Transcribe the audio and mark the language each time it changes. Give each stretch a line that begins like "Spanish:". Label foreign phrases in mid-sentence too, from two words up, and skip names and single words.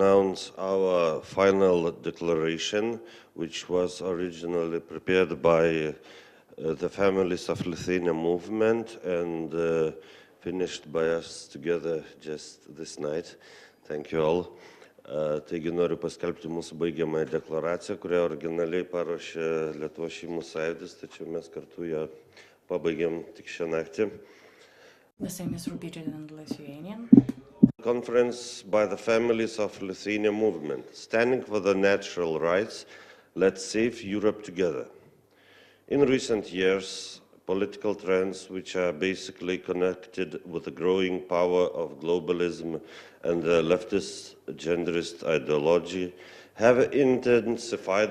English: announce our final declaration, which was originally prepared by the families of Lithuania movement and finished by us together just this night. Thank you all.
Lithuanian: Taigi noriu paskelbti mūsų baigiamąją deklaraciją, kurią originaliai paruošė Lietuvos šeimų sąjūdis, tačiau mes kartu ją pabaigėm tik šią naktį.
English: The same is repeated in Lithuanian. Conference by the families of Lithuania movement, standing for the natural rights, let's save Europe together. In recent years, political trends which are basically connected with the growing power of globalism and the leftist genderist ideology have intensified,